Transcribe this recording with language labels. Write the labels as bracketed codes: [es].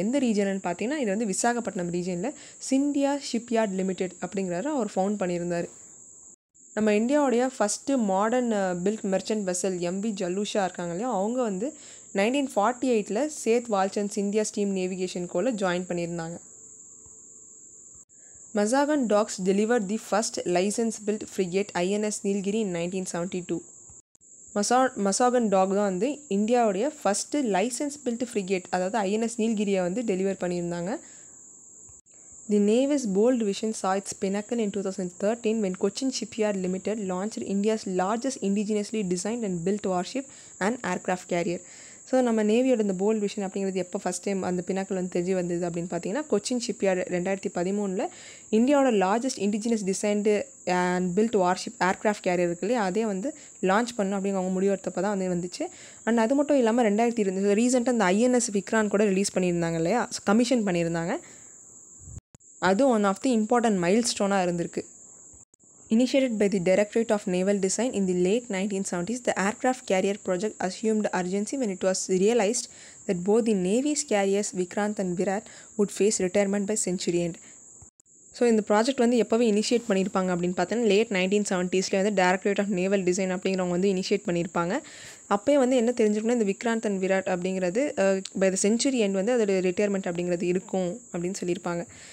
[ta] எந்த ரீஜன்னு பார்த்தீங்கன்னா இது விசாகப்பட்டினம் ரீஜனில் சிந்தியா ஷிப்யார்ட் லிமிடெட் அப்படிங்கிறத அவர் ஃபவுண்ட் பண்ணியிருந்தார். நம்ம இந்தியாவுடைய first modern build merchant vessel MV ஜல்லூஷா இருக்காங்க இல்லையா, அவங்க 1948 சேத் வால்சந்த் இந்தியா ஸ்டீம் நேவிகேஷன் கோல ஜாயின் பண்ணியிருந்தாங்க. [en] Mazagon Docks delivered the first license-built frigate INS Nilgiri in 1972. [ta] Mazagon Dock தான் வந்து இந்தியாவுடைய ஃபஸ்ட்டு லைசன்ஸ் பில்ட் ஃப்ரிகேட், அதாவது ஐஎன்எஸ் நீல்கிரியை வந்து டெலிவர் பண்ணியிருந்தாங்க. [en] The Navy's bold vision saw its pinnacle in 2013 when Cochin Shipyard Limited launched India's largest indigenously designed and built warship and aircraft carrier. [ta] So நம்ம நேவியோட இந்த bolt vision அப்படிங்கிறது எப்போ first time அந்த pinnacle வந்து தெரிய வந்தது அப்படின்னு பார்த்தீங்கன்னா, கொச்சின் ஷிப்யார்டு 2013 இந்தியாவோட largest indigenous designed and build worship aircraft carrier இருக்கு இல்லையா, அதே வந்து லான்ச் பண்ணணும் அப்படிங்கிற அவங்க முடிவெடுத்தப்போ தான் வந்து வந்துச்சு. அண்ட் அது மட்டும் இல்லாமல் 2020 ரீசெண்டாக இந்த ஐஎன்எஸ் விக்ரான் கூட ரிலீஸ் பண்ணியிருந்தாங்க இல்லையா, கமிஷன் பண்ணியிருந்தாங்க. அதுவும் one of the important mile ஸ்டோனாக இருந்திருக்கு. [en] Initiated by the Directorate of Naval Design in the late 1970s, the aircraft carrier project assumed urgency when it was realized that both the Navy's carriers Vikrant and Virat would face retirement by century end. [ta] So இந்த project வந்து எப்போவே initiate பண்ணியிருப்பாங்க அப்படின்னு பார்த்தீங்கன்னா, late 1970s வந்து directorate of naval design அப்படிங்கிறவங்க வந்து initiate பண்ணியிருப்பாங்க. அப்போயே வந்து என்ன தெரிஞ்சுக்கணும், இந்த விக்ராந்த் அண்ட் விராட் அப்படிங்கிறது பை த செஞ்சுரி எண்ட் வந்து அதோட ரிட்டையர்மெண்ட் அப்படிங்கிறது இருக்கும் அப்படின்னு சொல்லியிருப்பாங்க.